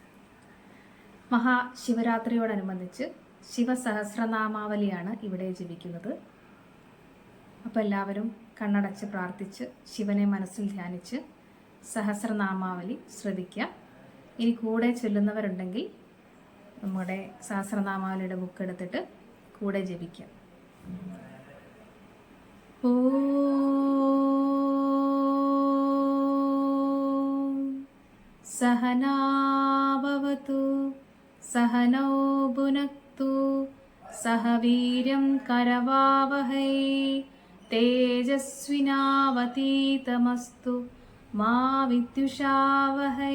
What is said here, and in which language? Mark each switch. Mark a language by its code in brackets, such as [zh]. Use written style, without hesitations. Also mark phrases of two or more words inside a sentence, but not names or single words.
[ml] മഹാശിവരാത്രിയോടനുബന്ധിച്ച് ശിവസഹസ്രനാമാവലിയാണ് ഇവിടെ ജപിക്കുന്നത്. അപ്പോൾ എല്ലാവരും കണ്ണടച്ച് പ്രാർത്ഥിച്ച് ശിവനെ മനസ്സിൽ ധ്യാനിച്ച് സഹസ്രനാമാവലി ശ്രദ്ധിക്കുക. ഇനി കൂടെ ചൊല്ലുന്നവരുണ്ടെങ്കിൽ നമ്മുടെ സഹസ്രനാമാവലിയുടെ ബുക്ക് എടുത്തിട്ട് കൂടെ ജപിക്കുക. [sa] सहना भवतु सहनौ भुनक्तु सह वीर्यं करवावहै तेजस्विनावतीतमस्तु मा विद्विषावहै.